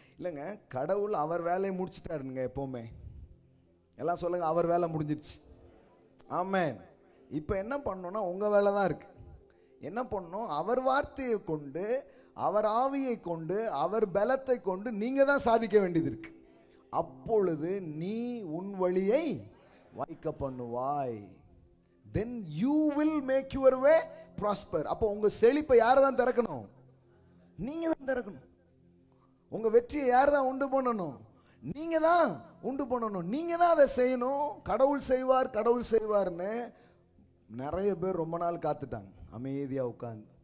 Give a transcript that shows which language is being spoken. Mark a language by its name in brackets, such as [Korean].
[Tamil] இல்லைங்க, கடவுள் அவர் வேலையை முடிச்சுட்டாருங்க எப்போவுமே. எல்லாம் சொல்லுங்க, அவர் வேலை முடிஞ்சிடுச்சு. ஆமென். இப்போ என்ன பண்ணணும்னா உங்கள் வேலை தான் இருக்கு. என்ன பண்ணணும், அவர் வார்த்தையை கொண்டு, அவர் ஆவியை கொண்டு, அவர் பலத்தை கொண்டு நீங்க தான் சாதிக்க வேண்டியது இருக்கு. அப்பொழுது நீ உன் வழியை வாய்க்க பண்ணுவாய். [English] then you will make your way prosper. [Tamil] அப்போ உங்க செழிப்பை யார் தான் திறக்கணும், நீங்க தான் திறக்கணும். உங்க வெற்றியை யார் தான் உண்டு பண்ணணும், நீங்க தான் உண்டு பண்ணணும், நீங்க தான் அதை செய்யணும். கடவுள் செய்வார், கடவுள் செய்வார்னு நிறைய பேர் ரொம்ப நாள் காத்துட்டாங்க, அமைதியா உட்கார்ந்து.